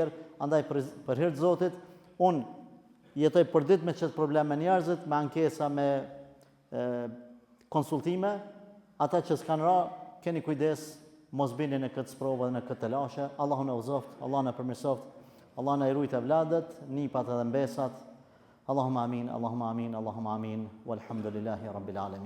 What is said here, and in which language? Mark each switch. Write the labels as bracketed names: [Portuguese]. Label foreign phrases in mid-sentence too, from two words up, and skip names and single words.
[Albanian] Andaj për hir të Zotit, unë jetoj përdit me çet probleme me njerëzit, me ankesa, me konsultime, ata që s'kan ra, keni kujdes, mos bini në këtë sprovë dhe në këtë telashe. Allahu na uzoft, Allahu na përmirësoft, Allah na i rujt evladet, nipat edhe mbesat. [Arabic] اللهم آمين اللهم آمين اللهم آمين والحمد لله رب العالمين.